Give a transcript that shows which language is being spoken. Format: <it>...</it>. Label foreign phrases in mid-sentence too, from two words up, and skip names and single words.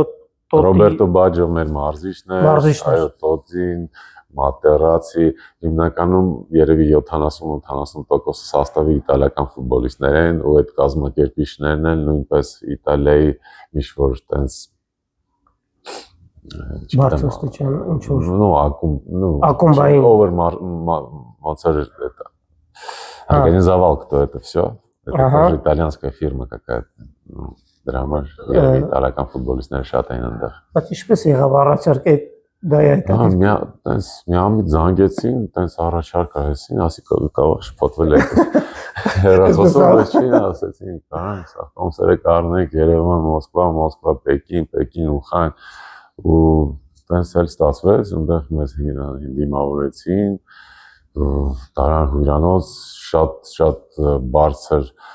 <hy>Ռոբերտո Բաջո մեր մարզիչն է, այո, Տոտին, Մատերացի, հիմնականում երևի 70-80% սաստավի իտալական ֆուտբոլիստներ են ու այդ կազմակերպիչներն են նույնպես Իտալիայի ինչ-որ տենց բարձրաստիճան, ինչ-որ ակումբային ոնց էր</hy> <ru>это организовал кто это все. Это тоже итальянская фирма какая-то.</ru> <hy>Դրա համար իտալական ֆուտբոլիստները շատ էին այնտեղ։ Բայց ինչպես եղավ առաջարկը դա այդ։ Տենց միամիտ զանգեցին, տենց առաջարկ արեցին, ասի կարող շփոթվել եք։ Հերոսով չէին, ասեցին, կարանք, սա կոնցերտ կառնենք Երևան, Մոսկվա, Պեկին, Ուխան ու տենց էլ ստացվեց, այնտեղ մեզ դիմավորեցին, տարան հյուրանոց, շատ բարձր</hy>